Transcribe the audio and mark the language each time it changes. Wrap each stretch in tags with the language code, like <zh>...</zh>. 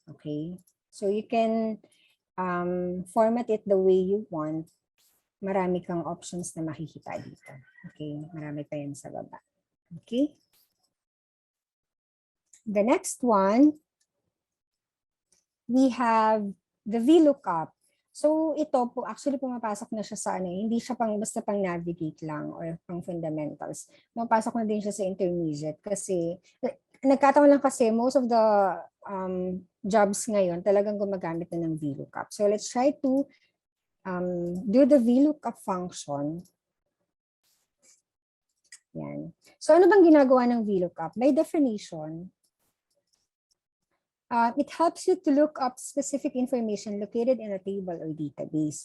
<en>Okay? So you can format it the way you want.</en> <tl>Marami kang options na makikita dito. Okay? Marami pa yan sa baba. Okay?</tl> <en>The next one, we have the VLOOKUP.</en> <tl>So ito po, actually pumapasok na siya sa hindi siya basta pang navigate lang or pang fundamentals. Pumapasok na din siya sa intermediate kasi nagkataon lang kasi</tl> <en>most of the jobs</en> <tl>ngayon talagang gumagamit na ng VLOOKUP.</tl> <en>So let's try to do the Vlookup function. Yan.</en> <tl>So ano bang ginagawa ng Vlookup?</tl> <en>By definition, it helps you to look up specific information located in a table or database.</en>